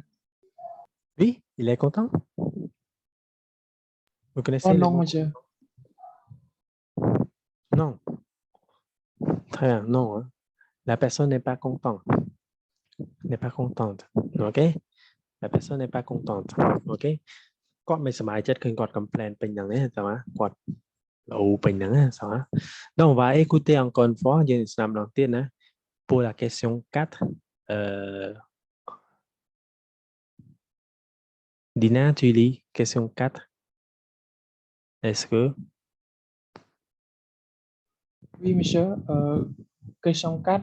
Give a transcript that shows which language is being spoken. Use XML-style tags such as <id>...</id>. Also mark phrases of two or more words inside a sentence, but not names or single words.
<fr>Oui, il est content? Vous connaissez Oh le non, mot? monsieur. Non. Très bien, non. Hein. La personne n'est pas contente. N'est pas contente. OK? La personne n'est pas contente. OK?</fr> <km>គាត់មិនសប្បាយចិត្តឃើញគាត់ complain ពេញហ្នឹងទេតើគាត់អូពេញហ្នឹងណាតើ</km> <fr>Donc on va écouter encore une fois</fr> <km>យើងស្ដាប់ម្ដងទៀតណា</km> <fr>pour la question 4 Dina tu lis question 4 Est-ce que Oui, monsieur. Question 4.</fr>